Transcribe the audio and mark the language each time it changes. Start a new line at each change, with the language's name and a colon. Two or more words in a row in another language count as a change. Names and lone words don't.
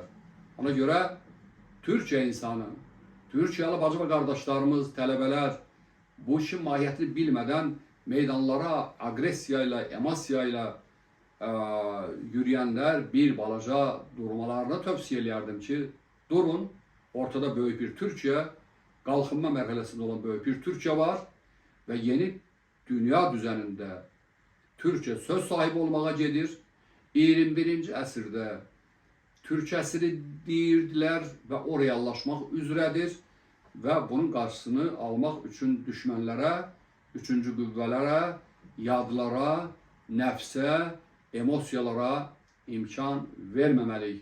Azerbaijani: Ona görə Türkiyə insanı, Türkiyəli bacı və qardaşlarımız, tələbələr bu işin mahiyyətini bilmədən meydanlara agresiya ilə, emosiya ilə yürüyenler bir balaca durmalarına
Turkish: tövsiye ederdim
Azerbaijani: ki, durun, ortada böyük bir Türkiye, qalxınma mərhələsində olan böyük bir Türkiye var ve yeni dünya düzenində Türkiye söz sahibi olmağa gedir. 21. əsrdə Türk əsri deyirdilər və o reallaşmaq üzrədir və bunun qarşısını almaq üçün düşmənlərə, üçüncü qüvvələrə, yadlara, nəfsə, emosiyalara imkan verməməliyik.